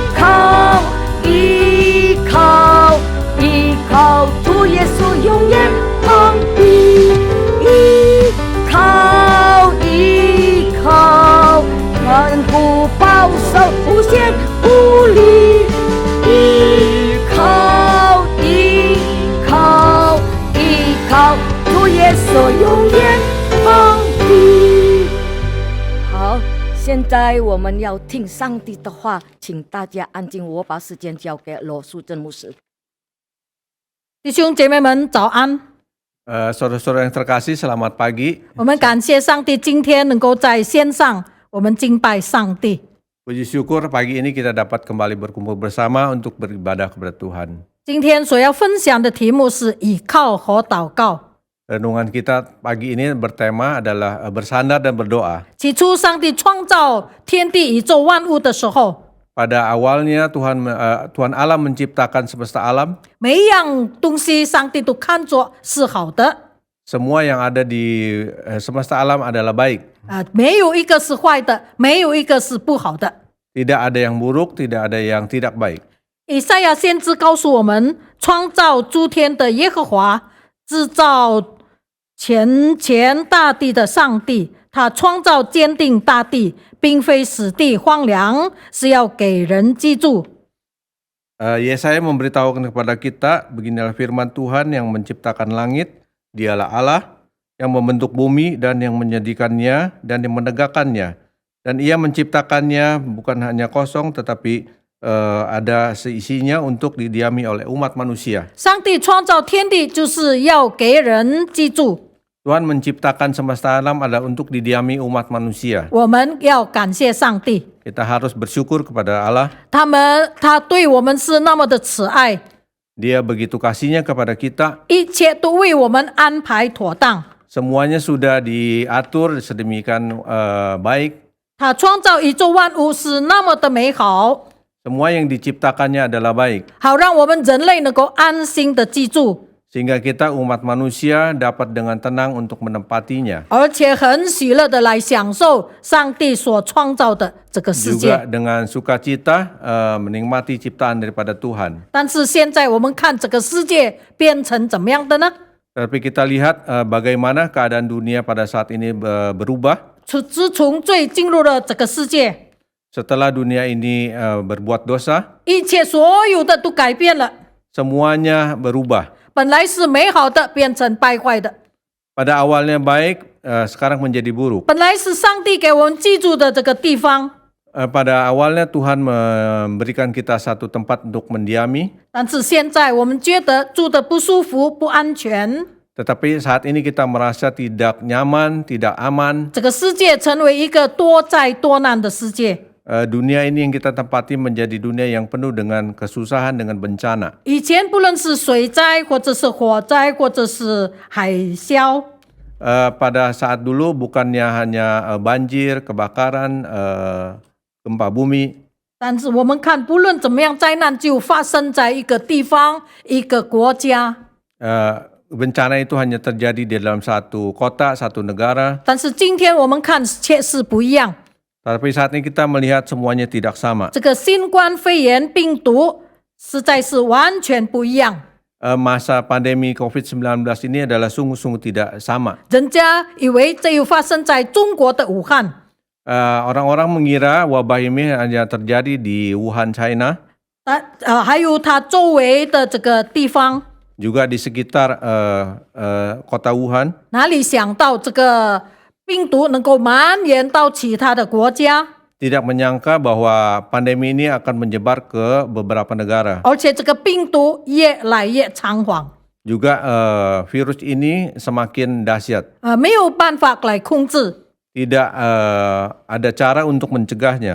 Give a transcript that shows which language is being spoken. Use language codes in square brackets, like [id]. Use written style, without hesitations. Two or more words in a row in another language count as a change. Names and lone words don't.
[zh] 靠主耶稣永远膀臂，依靠坚固保守，无限无力，依靠主耶稣永远膀臂。好，现在我们要听上帝的话，请大家安静，我把时间交给罗淑珍牧师。弟兄姐妹们早安， [id] Saudara-saudara yang terkasih, selamat pagi. [zh] 我们感谢上帝，今天能够在线上，我们敬拜上帝。 [id] Puji syukur pagi ini kita dapat kembali berkumpul bersama untuk beribadah kepada Tuhan. [zh] 今天所要分享的题目是倚靠和祷告。 [id] Renungan kita pagi ini bertema adalah bersandar dan berdoa. [zh] 起初，上帝创造天地宇宙万物的时候， [id] Pada awalnya Tuhan Allah menciptakan semesta alam. [zh] 每一样东西上帝都看作是好的， [id] Semua yang ada di semesta alam adalah baik. [zh] 没有一个是坏的，没有一个是不好的。 [id] Tidak ada yang buruk, tidak ada yang tidak baik. [zh] 以赛亚先知告诉我们，创造诸天的耶和华，制造全大地的上帝，他创造坚定大地，并非使地荒凉，是要给人居住。 [id] Yesaya memberitahukan kepada kita, beginilah firman Tuhan yang menciptakan langit, dialah Allah, yang membentuk bumi dan yang menjadikannya dan yang menegakkannya. Dan ia menciptakannya bukan hanya kosong, tetapi ada seisinya untuk didiami oleh umat manusia. [zh] 上帝创造天地，就是要给人居住。 [id] Tuhan menciptakan semesta alam adalah untuk didiami umat manusia. [zh] 我们要感谢上帝， [id] Kita harus bersyukur kepada Allah. [zh] 他对我们是那么的慈爱， [id] Dia begitu kasihnya kepada kita. [zh] 一切都为我们安排妥当。 [id] Semuanya sudah diatur sedemikian baik. [zh] 他创造宇宙万物是那么的美好， [id] Semua yang diciptakannya adalah baik. [zh] 好让我们人类能够安心的居住， [id] Sehingga kita umat manusia dapat dengan tenang untuk menempatinya. [zh] 而且很喜乐的来享受上帝所创造的这个世 [id] Juga [zh] 界。 [id] dengan sukacita menikmati ciptaan daripada Tuhan. [zh] 但是现在我们看这个世界变成怎么样的呢？ [id] Tapi kita lihat bagaimana keadaan dunia pada saat ini berubah. [zh] 自从罪进入了这个世界， [id] Setelah dunia ini berbuat dosa, [zh] 一切所有的都改变了， [id] semuanya berubah. [zh] 本来是美好的变成败坏的， [id] Pada awalnya baik, sekarang menjadi buruk. [zh] 本来是上帝给我们居住的这个地方， [id] Pada awalnya Tuhan memberikan kita satu tempat untuk mendiami, [zh] 但是现在我们觉得住的不舒服、不安全。 [id] tetapi saat ini kita merasa tidak nyaman, tidak aman. [zh] 这个世界成为一个多灾多难的世界。 [id] Dunia ini yang kita tempati menjadi dunia yang penuh dengan kesusahan, dengan bencana. [zh] 以前不论是水灾，或者是火灾，或者是海啸， [id] Pada saat dulu bukannya hanya banjir, kebakaran, gempa bumi. [zh] 但是我们看，不论怎么样，灾难就发生在一个地方、一个国家。 [id] Bencana itu hanya terjadi di dalam satu kota, satu negara. [zh] 但是今天我们看却是不一样。 [id] Tapi saat ini kita melihat semuanya tidak sama. [zh] 这个新冠肺炎病毒实在是完全不一样。 [id] Masa pandemi COVID-19 ini adalah sungguh-sungguh tidak sama. [zh] 人家以为这又发生在中国的武汉， [id] Orang-orang mengira wabah ini hanya terjadi di Wuhan, China, [zh] 还有它周围的这个地方。 [id] juga di sekitar kota Wuhan. [zh] 哪里想到这个病毒能够蔓延到其他的国家， [id] Tidak menyangka bahwa pandemi ini akan menyebar ke beberapa negara. [zh] 而且这个病毒越来越猖狂， [id] Juga virus ini semakin dahsyat. [zh] 没有办法来控制， [id] Tidak ada cara untuk mencegahnya.